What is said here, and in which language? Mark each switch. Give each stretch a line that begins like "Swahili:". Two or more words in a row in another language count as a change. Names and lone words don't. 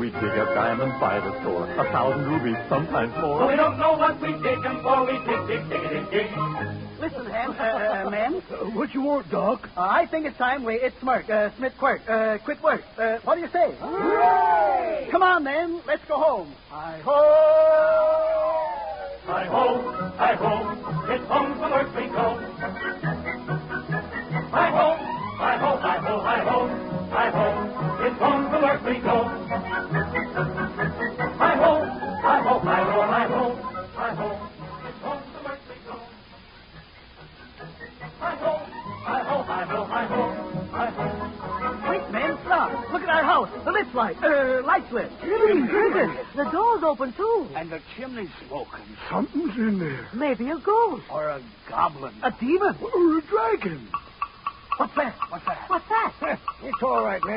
English: We dig up diamonds by the store, 1,000 rubies, sometimes more. But we don't know what we dig them for. We dig. Listen, men. What you want, Doc? I think it's time we Smith Quirk, quit work. What do you say? Hooray! Come on, then. Let's go home. Hi-ho! Hi-ho! Hi-ho! It's home from work we go. Hi-ho! Hi-ho! Hi-ho! Hi-ho! Hi-ho! It's home from work we go. Hi-ho! Hi-ho! Hi-ho! Hi-ho! Hi-ho! It's home from work we go. Hi-ho! Hi-ho! Hi-ho! Hi-ho! Hi-ho! Wait, men, stop. Look at our house. The lift light lit. The door's open, too. And the chimney's smoking. Something's in there. Maybe a ghost. Or a goblin. A demon. Or a dragon. What's that? What's that? It's all right, men.